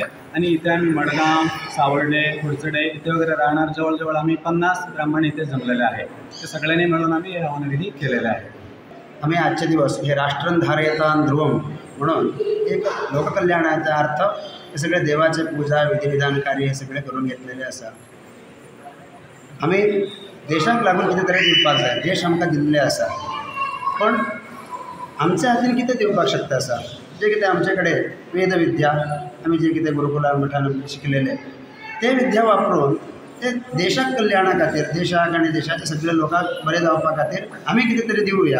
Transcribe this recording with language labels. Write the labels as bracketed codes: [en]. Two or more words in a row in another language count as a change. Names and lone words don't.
[mr] आणि इथे आम्ही मडगाव, सावर्डे, खुडचडे इथे वगैरे राहणार जवळजवळ आम्ही 50 ब्राह्मण इथे जमलेले आहे. ते सगळ्यांनी मिळून आम्ही हे हवनविधी केलेले आहे. आम्ही आजचे दिवस हे [sa] राष्ट्रं धारयतां ध्रुवम [mr] म्हणून एक लोककल्याणाचा अर्थ हे सगळे देवाचे पूजा, विधिविधान कार्य हे सगळे करून घेतलेले असा. [kok] आम्ही देशाक लागून कितें तरी दिवपाक जाय. देश आमकां दिल्ले आसा, पण आमच्या हातीन कितें दिवपाक शकता आसा. जे कितें आमचे कडेन वेदविद्या, आमी जे कितें गुरुकुला मठान शिकलेले ते विद्या वापरून ते देशाक कल्याणा खातीर, देशाक आनी देशाच्या सगळ्या लोकांक बरें जावपा खातीर आमी कितें तरी दिवया.